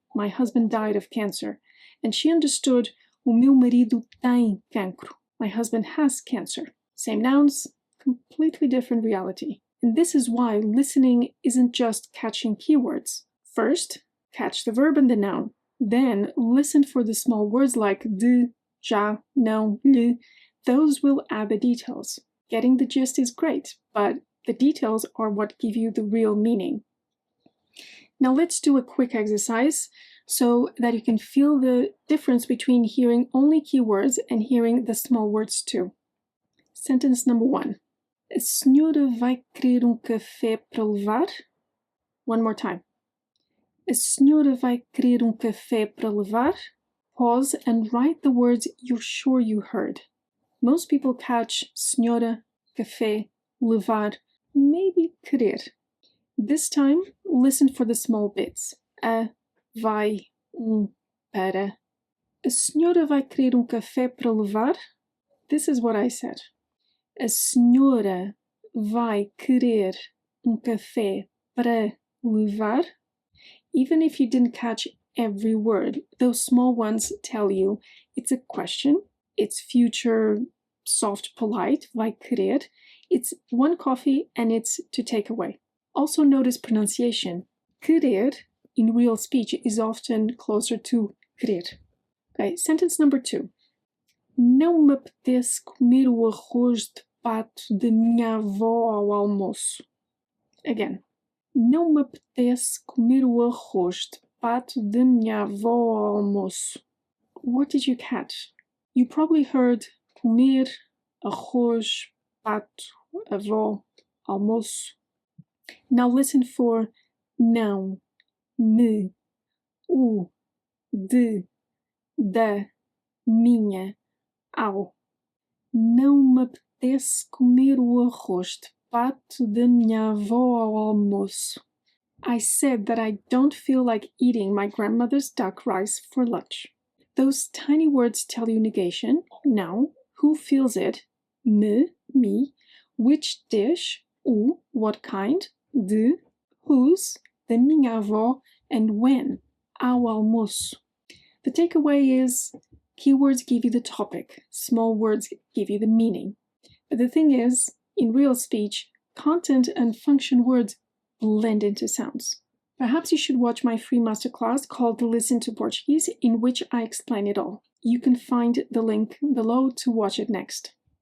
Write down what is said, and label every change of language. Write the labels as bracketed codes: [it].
[en] My husband died of cancer. And she understood [pt] o meu marido tem cancro. [en] My husband has cancer. Same nouns, completely different reality. And this is why listening isn't just catching keywords. First, catch the verb and the noun. Then listen for the small words like de, já, não, lhe. Those will add the details. Getting the gist is great, but the details are what give you the real meaning. Now let's do a quick exercise so that you can feel the difference between hearing only keywords and hearing the small words too. Sentence number 1. [pt] A senhora vai querer café para levar? [en] One more time. [pt] A senhora vai querer café para levar? [en] Pause and write the words you're sure you heard. Most people catch senhora, café, levar, maybe querer. This time, listen for the small bits. [pt] A, vai, para. A senhora vai querer café para levar? [en] This is what I said. [pt] A senhora vai querer café para levar? [en] Even if you didn't catch every word, those small ones tell you it's a question. It's future soft polite, [pt] vai querer. [en] It's one coffee and it's to take away. Also notice pronunciation. Querer in real speech is often closer to querer. Okay, sentence number 2. [pt] Não me apetece comer o arroz de pato da minha avó ao almoço. [en] Again. [pt] Não me apetece comer o arroz de pato da minha avó ao almoço. [en] What did you catch? You probably heard comer, arroz, pato, avó, almoço. Now listen for não, me, o, de, da, minha, ao. [pt] Não me apetece comer o arroz de pato da minha avó ao almoço. [en] I said that I don't feel like eating my grandmother's duck rice for lunch. Those tiny words tell you negation, now, who feels it, me, me, which dish, o, what kind, de, whose, [pt] da minha avó, [en] and when, [pt] ao almoço. [en] The takeaway is keywords give you the topic, small words give you the meaning. But the thing is, in real speech, content and function words blend into sounds. Perhaps you should watch my free masterclass called Listen to Portuguese, in which I explain it all. You can find the link below to watch it next.